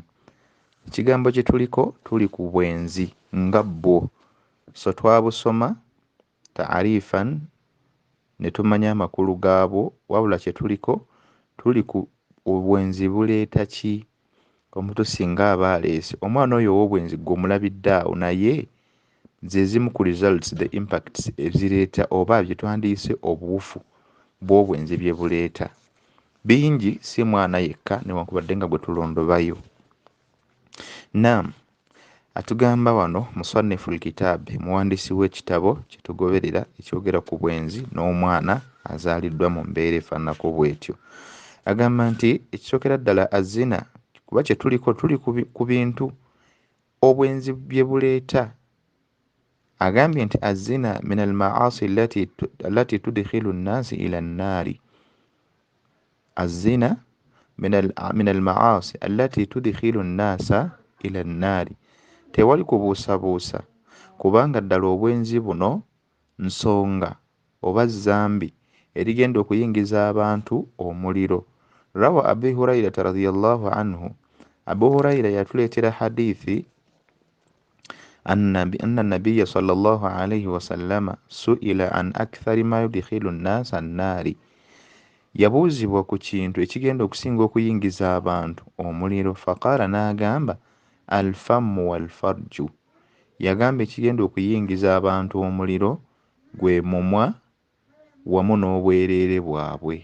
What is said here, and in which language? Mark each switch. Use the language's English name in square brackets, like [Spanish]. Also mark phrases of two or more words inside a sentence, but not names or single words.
[Ganda] Ekigambo kye tuli ku bwenzi nga bwo, so twabusoma taarifan ne tumanya amakulu gaabwo, wabula kye tuli ku obwenzi buleeta ki? Omuntu singa aba aleese omwana oyo ow'obwenzi gwe omulabidde awo, naye ze zimu ku [English] results, the impacts [Ganda] ezireeta oba bye twandiise obuwufu bw'obwenzi bye buleeta. Bingi, si mwana yekka newankubadde nga gwe tulondobayo. Naam, atugamba wano [Arabic] مصنف الكتاب, [Ganda] muwandiisi w'ekitabo kye tugoberera ekyogera ku bwenzi n'omwana azaaliddwa mu mbeera efaananako bw'etyo. Agamba nti ekisookera ddala azina, kuba kye tuli ku bintu obwenzi bye buleeta. Agambye nti [Arabic] الزنا من المعاصي التي تدخل الناس إلى النار. الزنا من المعاصي التي تدخل الناس إلى النار. [Ganda] Tewali kubuusabuusa, kubanga ddala obwenzi buno nsonga oba zambi erigenda okuyingiza abantu omuliro. [Arabic] روى أبي هريرة رضي الله عنه, [Ganda] Abu Huraira yatuleetera hadithi [Arabic] أن النبي صلى الله عليه وسلم سئل عن أكثر ما يدخل الناس النار. [Ganda] Yabuuzibwa ku kintu ekigenda okusinga okuyingiza abantu omuliro. [Arabic] Faqaala, n'agamba الفم والفرج. [Ganda] Yagamba ekigenda okuyingiza abantu omuliro gwe mumwa wamu n'obwereere bwabwe.